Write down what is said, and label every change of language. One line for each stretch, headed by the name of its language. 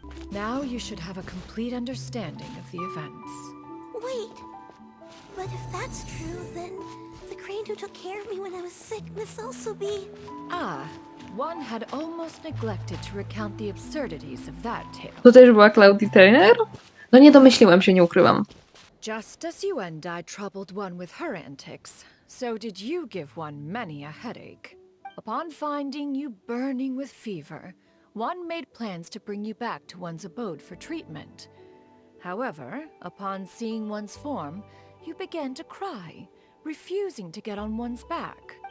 English: Now you should have a complete understanding of the events. Wait, but if that's true, then the crane who took care of me when I was sick must also be... Ah, one had almost neglected to recount the absurdities of that tale.
Polish: To też była Claudie Trainer? No nie domyśliłem się, nie ukrywam.
English: Just as you and I troubled one with her antics, so did you give one many a headache. Upon finding you burning with fever, one made plans to bring you back to one's abode for treatment. However, upon seeing one's form, you began to cry, refusing to get on one's back.